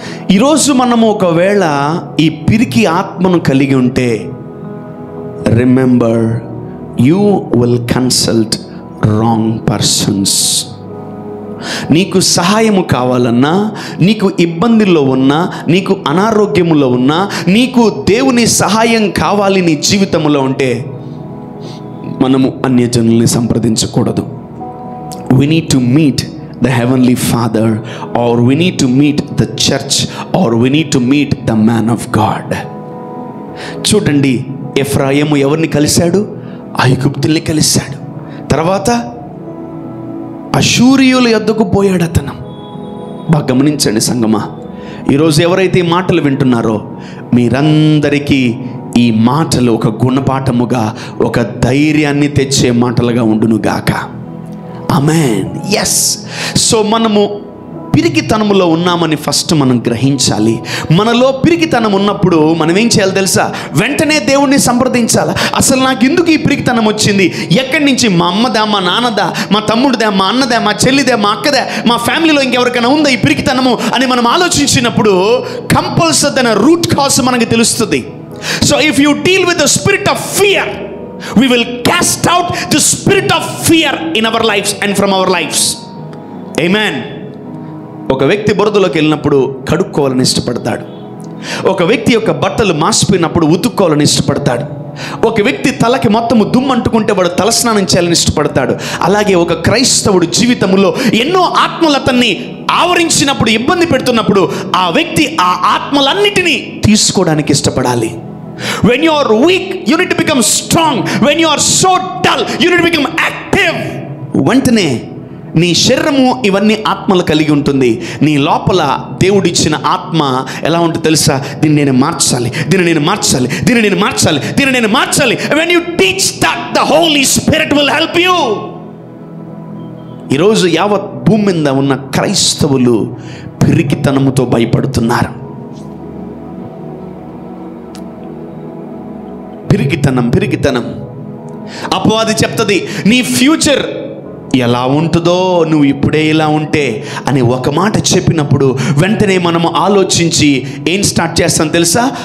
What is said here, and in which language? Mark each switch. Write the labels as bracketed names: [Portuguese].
[Telugu] ఈరోజు మనము ఒకవేళ ఈ పిరికి ఆత్మను కలిగి ఉంటే, [English] Remember, you will consult wrong persons. [Telugu] నీకు సహాయము కావాలన్నా, నీకు ఇబ్బందుల్లో ఉన్నా, నీకు అనారోగ్యములో ఉన్నా, నీకు దేవుని సహాయం కావాలి నీ జీవితంలో ఉంటే మనము అన్యజనుల్ని సంప్రదించకూడదు. [English] we need to meet the heavenly Father, or we need to meet the church, or we need to meet the man of God. [Telugu] చూడండి, ఎఫ్రాయిము ఎవరిని కలిశాడు? ఐగుప్తుల్ని కలిశాడు. తర్వాత అష్షూరీయుల యొద్దకు పోయాడు అతను. బాగా గమనించండి సంగమా, ఈరోజు ఎవరైతే ఈ మాటలు వింటున్నారో మీరందరికీ ఈ మాటలు ఒక గుణపాఠముగా, ఒక ధైర్యాన్ని తెచ్చే మాటలుగా ఉండును గాక. ఆమేన్. ఎస్. సో మనము పిరికితనములో ఉన్నామని ఫస్ట్ మనం గ్రహించాలి. మనలో పిరికితనం ఉన్నప్పుడు మనం ఏం చేయాలి తెలుసా? వెంటనే దేవుణ్ణి సంప్రదించాలి. అసలు నాకు ఎందుకు ఈ పిరికితనం వచ్చింది? ఎక్కడి నుంచి? మా అమ్మదా, మా నాన్నదా, మా తమ్ముడిదా, మా అన్నదా, మా చెల్లిదా, మా అక్కదా, మా ఫ్యామిలీలో ఇంకెవరికైనా ఉందా ఈ పిరికితనము అని మనం ఆలోచించినప్పుడు కంపల్సరీ తన రూట్ కాజ్ మనకు తెలుస్తుంది. [English] So if you deal with the spirit of fear, we will cast out the spirit of fear in our lives and from our lives. Amen. [Telugu] ఒక వ్యక్తి బురదలోకి వెళ్ళినప్పుడు కడుక్కోవాలని ఇష్టపడతాడు. ఒక వ్యక్తి యొక్క బట్టలు మాసిపోయినప్పుడు ఉతుక్కోవాలని ఇష్టపడతాడు. ఒక వ్యక్తి తలకి మొత్తము దుమ్ము అంటుకుంటే వాడు తలస్నానం చేయాలని ఇష్టపడతాడు. అలాగే ఒక క్రైస్తవుడు జీవితంలో ఎన్నో ఆత్మలు అతన్ని ఆవరించినప్పుడు, ఇబ్బంది పెడుతున్నప్పుడు ఆ వ్యక్తి ఆ ఆత్మలన్నిటినీ తీసుకోవడానికి ఇష్టపడాలి. [English] When you are weak, you need to become strong. When you are so dull, you need to become active. [Telugu] వెంటనే నీ శరీరము ఇవన్నీ ఆత్మలు కలిగి ఉంటుంది. నీ లోపల దేవుడిచ్చిన ఆత్మ ఎలా ఉంటుంది తెలుసా? దీన్ని నేను మార్చాలి, దీన్ని నేను మార్చాలి, దీన్ని నేను మార్చాలి, దీన్ని నేను మార్చాలి. [English] When you teach that, the Holy Spirit will help you. [Telugu] ఈరోజు యావత్ భూమి మీద ఉన్న క్రైస్తవులు పిరికితనముతో భయపడుతున్నారు. పిరికితనం. అపవాది చెప్తుంది నీ ఫ్యూచర్ ఎలా ఉంటుందో, నువ్వు ఇప్పుడే ఇలా ఉంటే అని ఒక మాట చెప్పినప్పుడు వెంటనే మనము ఆలోచించి ఏం స్టార్ట్ చేస్తాం తెలుసా?